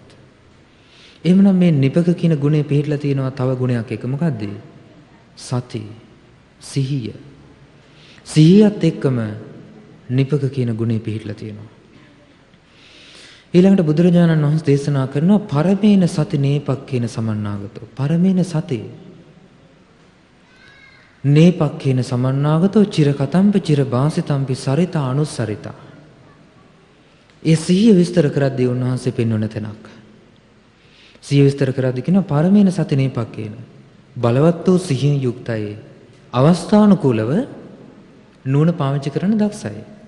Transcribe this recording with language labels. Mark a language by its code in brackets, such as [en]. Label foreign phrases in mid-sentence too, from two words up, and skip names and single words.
[si] එහෙමනම් මේ නිපක කියන ගුණය පිළිట్లా තියෙනවා තව ගුණයක් එක මොකද්ද? සති සිහිය. සිහියත් එක්කම නිපක කියන ගුණය පිළිట్లా තියෙනවා. ඊළඟට බුදුරජාණන් වහන්සේ දේශනා කරනවා [pi] පරමේන සති නේපක්ඛේන සමන්නාගතෝ. පරමේන සති නේපක්ඛේන සමන්නාගතෝ චිර කතම්ප චිර බාසිතම්පි සරිතා අනුස්සරිතා. [si] ඒ සිහිය විස්තර කරද්දී උන්වහන්සේ පෙන්වන තැනක්. සිහිය විස්තර කරද්දී කියනවා [pi] පරමේන සති නේපක්ඛේන. [si] බලවත් වූ සිහියෙන් යුක්තයි. අවස්ථානුකූලව නුවණ පාවිච්චි කරන්න දක්ෂයි.